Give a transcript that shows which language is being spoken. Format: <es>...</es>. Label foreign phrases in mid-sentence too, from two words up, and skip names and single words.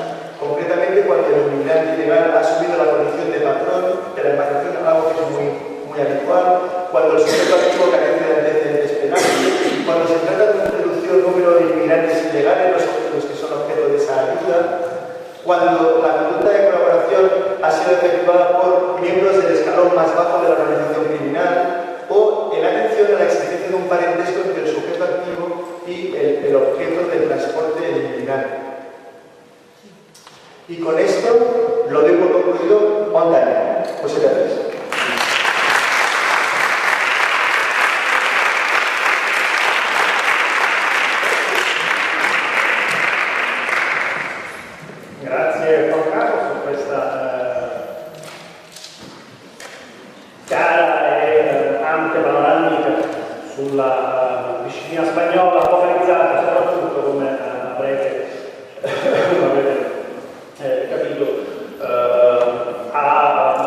<es>Concretamente, cuando el inmigrante ilegal ha asumido la condición de patrón de la embarcación, algo que es muy habitual, cuando el sujeto activo carece de antecedentes penales, cuando se trata de un reducido número de inmigrantes ilegales, los que son objeto de esa ayuda, cuando la conducta de colaboración ha sido efectuada por miembros del escalón más bajo de la organización criminal, o en atención a la existencia de un parentesco entre el sujeto activo y el objeto del transporte del inmigrante. Y con esto lo doy por concluido</es> <en>on time.</en> <es>Muchas gracias.</es> <it>Grazie Juan Carlos per questa chiara e ampia panoramica sulla disciplina spagnola, focalizzata soprattutto, come avrete capito, a</it>